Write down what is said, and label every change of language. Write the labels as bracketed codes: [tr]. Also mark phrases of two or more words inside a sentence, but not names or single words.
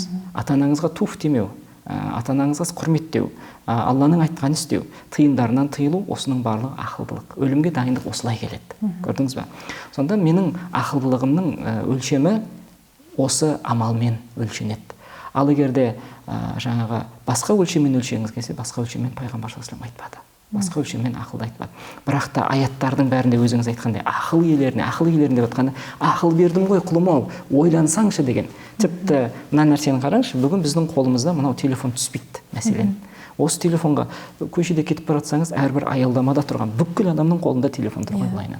[kk] Ата-анаңызға туф демеу, ата-анаңызға құрметтеу, Алланың айтқанын істеу, тыйымдарынан тыйылу, осының барлығы ақылдылық. Өлімге дайындық осылай келеді. Көрдіңіз бе? Сонда менің ақылдылығымның өлшемі осы амалмен өлшенеді. Ал егерде жаңағы басқа өлшеммен өлшеңіз келсе, басқа өлшеммен пайғамбар [ar] صلى الله عليه وسلم [kk] айтпады. басқа өлшеммен ақылды айтпады. Бірақ та аяттардың бәрінде өзіңіз айтқандай ақыл иелеріне деп айтқанда ақыл бердім ғой құлым-ау, ойлансаңшы деген. Тіпті мына нәрсені қараңызшы, бүгін біздің қолымызда мынау телефон түспейді мәселен. Осы телефонға көшеде кетіп бара жатсаңыз, әрбір аялдамада тұрған бүкіл адамның қолында телефон тұр ғой былайынан.